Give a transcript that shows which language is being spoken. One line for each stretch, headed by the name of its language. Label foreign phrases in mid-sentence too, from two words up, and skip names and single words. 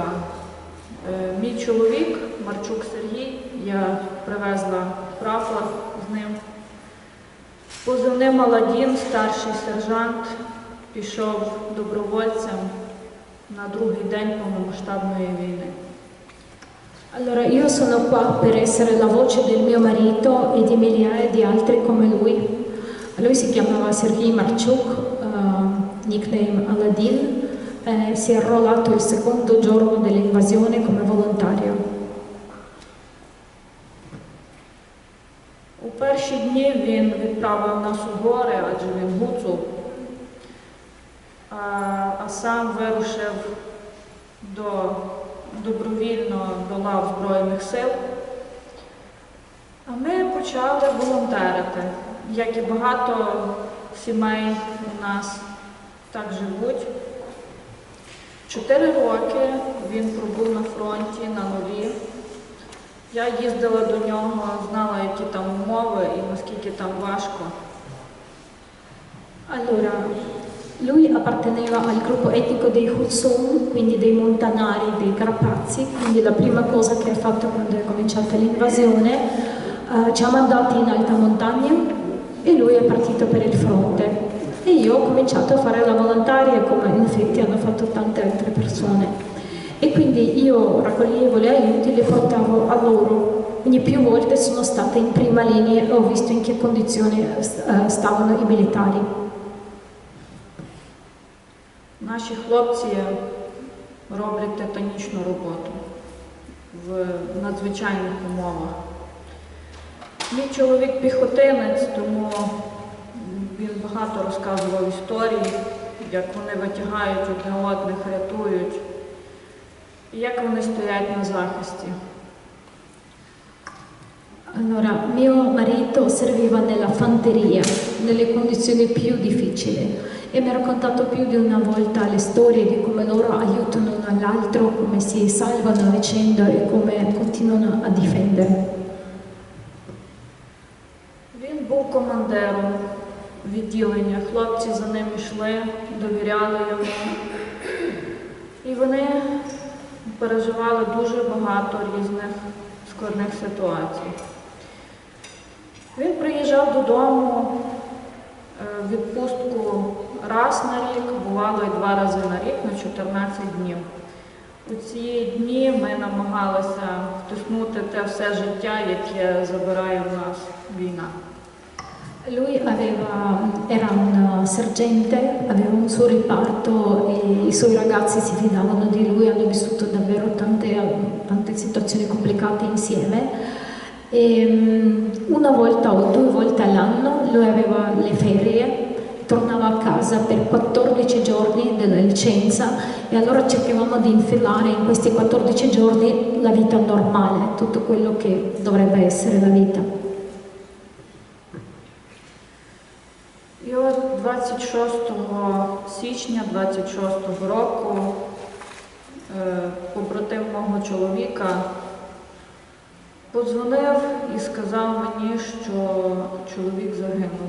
Ukrainian: Мій чоловік, Марчук Сергій, я привезла прапор з ним. Позивний Аладдін, старший сержант, пішов добровольцем на другий день повномасштабної війни.
Italian: Allora, io sono qua per essere la voce del mio marito e di migliaia di altri come lui. Lui si chiamava Sergei Marchuk, nickname Aladin, si è arruolato il secondo giorno dell'invasione come volontario.
Ukrainian: У перші дні він відправив нас у гори, адже він гуцул, а сам вирушив добровільно до лав Збройних сил. А ми почали волонтерити, як і багато сімей у нас так живуть. 4 роки він пробув на фронті, на нулі. Я їздила до нього, знала, які там умови і наскільки там важко.
Italian: Allora, lui apparteneva al gruppo etnico dei Hutsum, quindi dei montanari, dei Carpazi, quindi la prima cosa che ha fatto quando è cominciata l'invasione, ci ha mandati in alta montagna e lui è partito per il fronte. E io ho cominciato a fare la volontaria come in effetti hanno fatto tante altre persone. E quindi io raccoglievo gli aiuti e li portavo a loro. Quindi più volte sono stata in prima linea e ho visto in che condizioni stavano i militari.
Ukrainian: Наші хлопці роблять титанічну роботу в надзвичайних умовах. Мій чоловік піхотинець, тому він багато розказував історій, як вони витягають одне одних, рятують, і як вони стоять на захисті.
Italian: Allora, mio marito serviva nella fanteria, nelle condizioni più difficili e mi ha raccontato più di una volta le storie di come loro aiutano l'uno all'altro, come si salvano a vicenda e come continuano a difendere.
Ukrainian: Він був командиром відділення, хлопці за ним йшли, довіряли йому. І вони переживали дуже багато різних складних ситуацій. Він приїжджав додому в відпустку раз на рік, бувало і 2 рази на рік, на 14 днів. У ці дні ми намагалися втиснути те все життя, яке забирає у нас війна.
Italian: Lui era un sergente, aveva un suo riparto e i suoi ragazzi si fidavano di lui, hanno vissuto davvero tante situazioni complicate insieme. E una volta o 2 volte all'anno lui aveva le ferie, tornava a casa per 14 giorni della licenza e allora cercavamo di infilare in questi 14 giorni la vita normale, tutto quello che dovrebbe essere la vita.
Ukrainian: І от 26 січня 26-го року побратим мого чоловіка подзвонив і сказав мені, що чоловік загинув.